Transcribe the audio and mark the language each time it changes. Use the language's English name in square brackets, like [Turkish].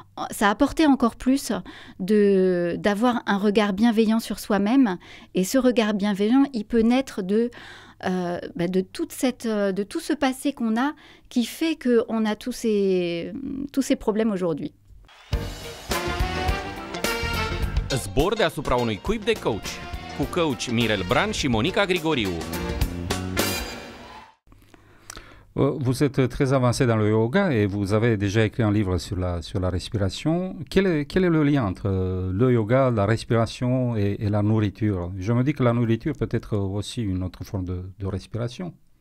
[French] ça apportait encore plus d'avoir un regard bienveillant sur soi-même, et ce regard bienveillant, il peut naître de tout ce passé qu'on a, qui fait qu'on a tous ces problèmes aujourd'hui. [Romanian] Zbor deasupra unui cuib de coach, cu coach Mirel Bran și Monica Grigoriu. [French] Vous êtes très avancé dans le yoga et vous avez déjà écrit un livre sur la respiration. Quel est le lien entre le yoga, la respiration et la nourriture? Je me dis que la nourriture peut être aussi une autre forme de respiration.